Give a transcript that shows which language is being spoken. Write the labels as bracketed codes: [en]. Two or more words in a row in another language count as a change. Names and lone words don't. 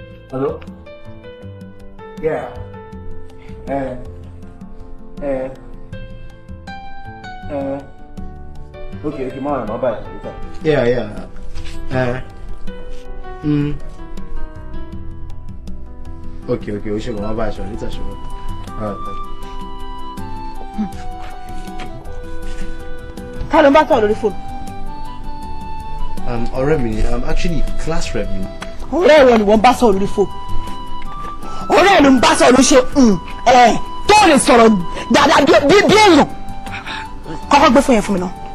[en] Hello? Yeah. Eh. Eh. Eh. Okay, okay, [yo] má rìn, má báyìí. [en] Yeah, yeah. Eh. Mm. Okay, okay, [yo] o ṣe kò má báyìí sọ̀rọ̀, later ṣe wọ́n. [en] All right, thank you. [yo] Ta ló ń bá sọ̀rọ̀ lórí fóònù? Um, ọ̀rẹ́ mi ni, [en] um, actually, class rep mi. [yo] Ọ̀rẹ́ rẹ ni wọ́n bá sọ̀rọ̀ lórí fóònù. Ọ̀rẹ́ ló ń bá sọ̀rọ̀ ló ṣe, mm, ẹ̀, tó lè sọ̀rọ̀ dáadáa bí, bí, bí èèyàn. Kọ́kọ́ gbé fóònù yẹn fún mi náà.